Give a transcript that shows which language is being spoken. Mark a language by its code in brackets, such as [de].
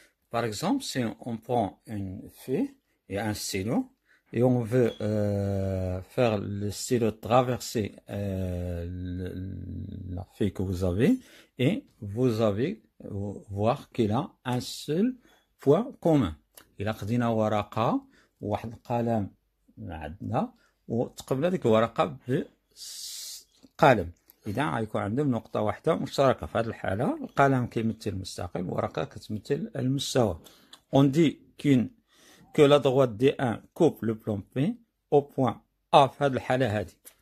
[fr] Par exemple, si on prend une feuille et un stylo, et on veut faire le stylo traverser la feuille que vous avez, et vous allez voir qu'il a un seul point commun. [ar] إلا خدينا ورقة وواحد القلم عندنا وتقبل هذيك الورقة بقلم، إذا غيكون عندهم نقطة واحدة مشتركة. في هذه الحالة القلم كيمثل المستقيم والورقة كتمثل المستوى. [fr] On dit que la droite D1 coupe le plan P au point A [ar] في هذه الحالة هذه.